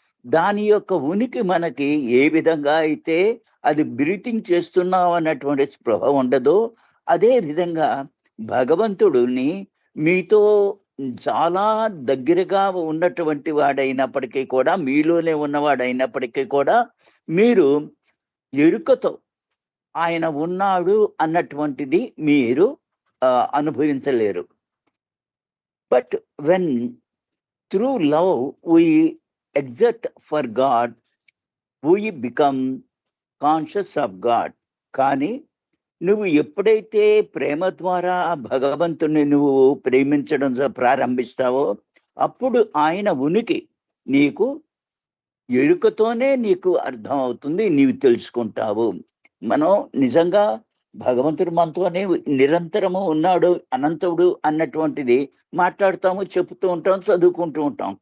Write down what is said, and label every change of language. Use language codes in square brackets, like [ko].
[te] దాని యొక్క ఉనికి మనకి ఏ విధంగా అయితే అది బ్రీతింగ్ చేస్తున్నాం అన్నటువంటి స్పృహ ఉండదో, అదే విధంగా భగవంతుడిని మీతో చాలా దగ్గరగా ఉన్నటువంటి వాడైనప్పటికీ కూడా, మీలోనే ఉన్నవాడైనప్పటికీ కూడా మీరు ఎరుకతో ఆయన ఉన్నాడు అన్నటువంటిది మీరు అనుభవించలేరు. [en] But when through love we exert for God, we become conscious of God. [te] కానీ నువ్వు ఎప్పుడైతే ప్రేమ ద్వారా భగవంతుని నువ్వు ప్రేమించడం ప్రారంభిస్తావో, అప్పుడు ఆయన ఉనికి నీకు ఎరుకతోనే నీకు అర్థం అవుతుంది, నీవు తెలుసుకుంటావు. మనం నిజంగా భగవంతుడు మనతోనే నిరంతరము ఉన్నాడు, అనంతుడు అన్నటువంటిది మాట్లాడుతాము, చెబుతూ ఉంటాం, చదువుకుంటూ ఉంటాం.